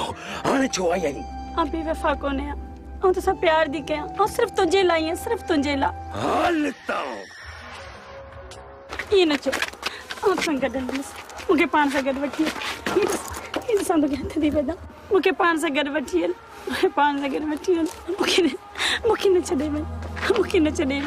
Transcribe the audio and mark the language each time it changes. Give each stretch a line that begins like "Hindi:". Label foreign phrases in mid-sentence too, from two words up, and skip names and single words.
Sindhi: हाणे छो आई आहीं? आं बेवफा कोन्हे आं तो सब प्यार दी कयां। आं सिर्फ तुझे लाइ आहियां, सिर्फ तुझे लाइ। हाल तो ये न चो आं सां गॾु हलंदसि। मूंखे पाण सां गॾु वठी हल। इन सां तोखे हथ थी विधा। मूंखे पाण सां गॾु वठी हल। मूंखे पाण सां गॾु वठी हल। मूंखे न छॾे वञ। मूंखे न छॾे वञ।